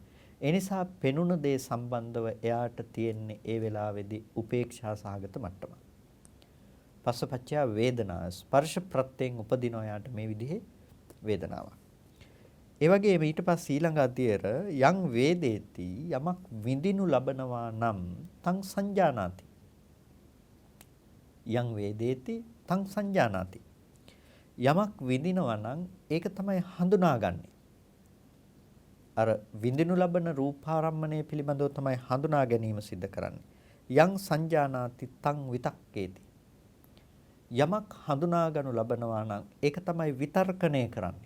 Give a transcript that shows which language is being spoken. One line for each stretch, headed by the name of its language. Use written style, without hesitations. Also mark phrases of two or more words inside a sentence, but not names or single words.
Sinhala: ඒ නිසා පෙනුන දේ සම්බන්ධව එයාට තියෙන්නේ ඒ වෙලාවේදී උපේක්ෂා සහගත මට්ටම.
Pali: පස්සපච්චය වේදනා
Sinhala: ස්පර්ශ ප්‍රත්‍යයෙන් උපදින එයාට මේ විදිහේ වේදනාවක්. ඒ වගේම ඊට පස්සේ ඊළඟ අධ්‍යයර
Pali: යං වේදේති
Sinhala: යමක් විඳිනු ලබනවා නම්
Pali: තං සංජානාති. යං වේදේති තං සංජානාති.
Sinhala: යමක් විඳිනවා නම් ඒක තමයි හඳුනාගන්නේ. අර විඳිනු ලබන රූපාරම්මණය පිළිබඳව තමයි හඳුනා ගැනීම සිද්ධ කරන්නේ.
Pali: යං සංජානාති තං විතක්කේති.
Sinhala: යමක් හඳුනාගනු ලබනවා නම් ඒක තමයි විතර්කණය කරන්නේ.